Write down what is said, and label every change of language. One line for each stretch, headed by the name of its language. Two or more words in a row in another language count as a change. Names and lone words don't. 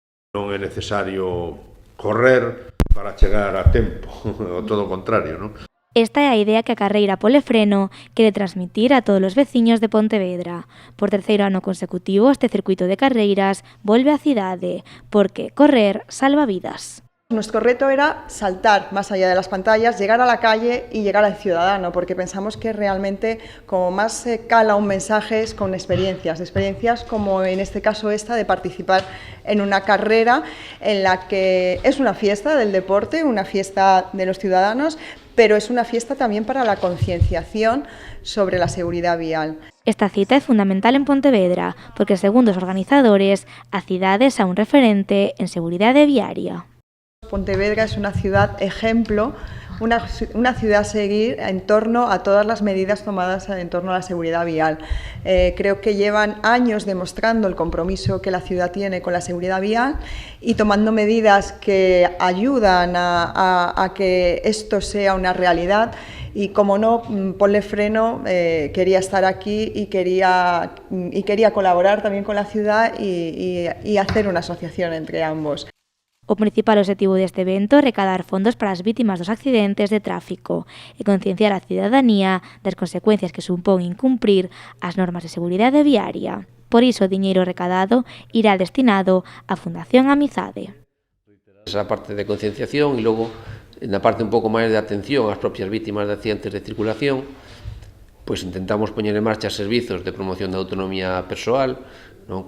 Galician: Non é necesario correr para chegar a tempo, o todo o contrario, non? Esta é a idea que a carreira Polefreno quere transmitir a todos os veciños de Pontevedra. Por terceiro ano consecutivo, este circuito de carreiras volve á cidade, porque correr salva vidas.
Spanish: Nuestro reto era saltar más allá de las pantallas, llegar a la calle y llegar al ciudadano, porque pensamos que realmente como más se cala un mensaje es con experiencias como en este caso esta de participar en una carrera en la que es una fiesta del deporte, una fiesta de los ciudadanos, pero es una fiesta también para la concienciación sobre la seguridad vial.
Galician: Esta cita é fundamental en Pontevedra, porque segundo os organizadores, a cidade é un referente en seguridade viaria.
Spanish: Pontevedra es una ciudad ejemplo, una ciudad a seguir en torno a todas las medidas tomadas en torno a la seguridad vial. Creo que llevan años demostrando el compromiso que la ciudad tiene con la seguridad vial y tomando medidas que ayudan a que esto sea una realidad. Y como no, Polefreno quería estar aquí y quería colaborar también con la ciudad y hacer una asociación entre ambos.
Galician: O principal objetivo deste evento é recaudar fondos para as vítimas dos accidentes de tráfico e concienciar a cidadanía das consecuencias que supón incumprir as normas de seguridade viaria. Por iso, o diñeiro recaudado irá destinado á Fundación Amizade. Esa parte de concienciación e logo, na parte un pouco máis de atención ás propias vítimas de accidentes de circulación, pois intentamos poñer en marcha servizos de promoción da autonomía persoal, non?